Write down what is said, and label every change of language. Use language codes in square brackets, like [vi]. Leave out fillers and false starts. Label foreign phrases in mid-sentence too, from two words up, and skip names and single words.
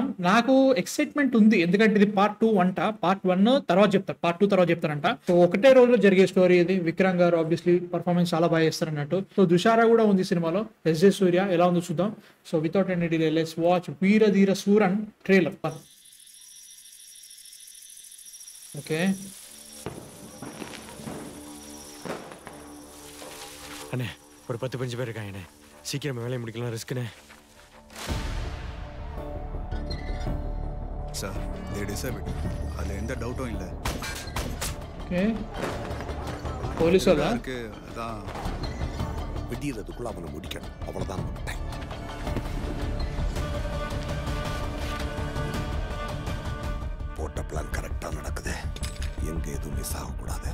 [te] నాకు ఎక్సైట్మెంట్ ఉంది, ఎందుకంటే ఇది పార్ట్ 2 అంట. పార్ట్ 1 తర్వాత చెప్తారు, పార్ట్ 2 తర్వాత చెప్తారంట. సో ఒకటే రోజులో జరిగే స్టోరీ ఇది. విక్రమ్ గారు [en] obviously performance [te] చాలా బాగా చేస్తారు అన్నట్టు. సో దుషారా కూడా ఉంది సినిమాలో. ఎస్జే సూర్య ఎలా ఉందో చూద్దాం. [en] So without any delay let's watch Veera Dheera Sooran trailer. ఓకే [ta] அண்ணே ஒரு 10-15 பேர் இருக்காங்கண்ணே. சீக்கிரம் வேலையை முடிக்கலாம், ரிஸ்க்குண்ணே. [en] சார் they deserve it. [ta] அதுல எந்த டவுட்டும் இல்லை. [en] okay police [ta] வந்தா இருக்கு அதான் விடியறதுக்குள்ள அவனை முடிக்கணும், அவ்வளவுதான் டைம். போட்ட பிளான் கரெக்டா நடக்குது, எங்க எதுவும் மிஸ் ஆகக்கூடாது.